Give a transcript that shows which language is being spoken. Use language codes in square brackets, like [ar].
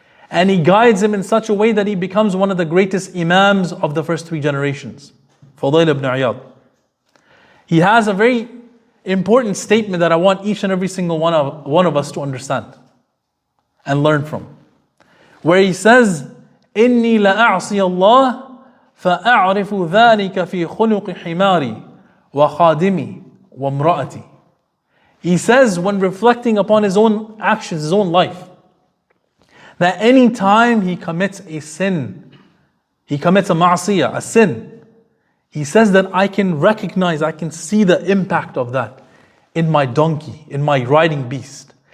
[en] And He guides him in such a way that he becomes one of the greatest imams of the first three generations. Fudayl ibn Iyad. He has a very important statement that I want each and every single one of us to understand and learn from. Where he says, [ar] إِنِّي لَأَعْصِيَ اللَّهِ فَأَعْرِفُ ذَلِكَ فِي خُلُقِ حِمَارِي وَخَادِمِي وَامْرَأَتِي. [en] He says when reflecting upon his own actions, his own life, that any time he commits a sin, he commits a ma'asiyah, a sin, he says that I can recognize, I can see the impact of that in my donkey, in my riding beast.